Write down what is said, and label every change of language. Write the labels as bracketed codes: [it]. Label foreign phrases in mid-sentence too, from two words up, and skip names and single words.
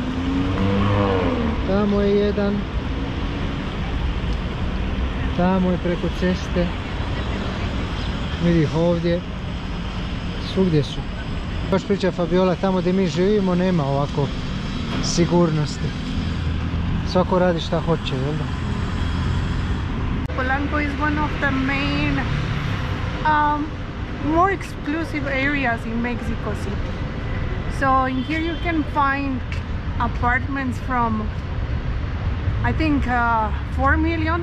[bs] Tamo je jedan. Tamo je preko ceste. Vidi ih ovdje. Svugdje su. Baš priča Fabiola, tamo gdje mi živimo nema ovako sigurnosti. Svako radi šta hoće, jel da? [en] Polanco is one of the main, more exclusive areas in Mexico City. So in here you can find apartments from, I think, 4 million.